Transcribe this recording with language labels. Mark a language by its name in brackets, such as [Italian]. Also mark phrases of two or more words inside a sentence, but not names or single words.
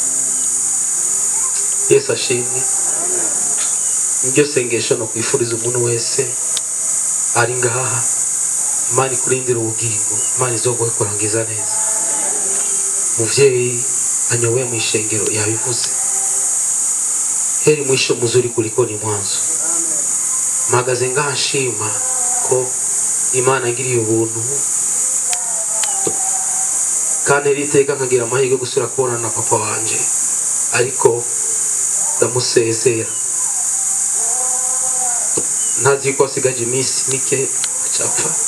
[Rundi] Yesu ashimwe. Iryo sengesho no kwifuriza umuntu wese ari ngaha, Imana ikurindira ubugingo, Imana izoguhe kurangiza neza. Muvyeyi anyowe mu ishengero yabivuze, [Swahili] heri mwisho muzuri kuliko ni mwanzo. [Rundi] Mpagaze ngaha nshima ko Imana ngiriye ubuntu kandi riteka nkagira amahirwe gusura kubona na papa wanje, ariko ndamusezera ntazi ko asigaje iminsi mike acapfa.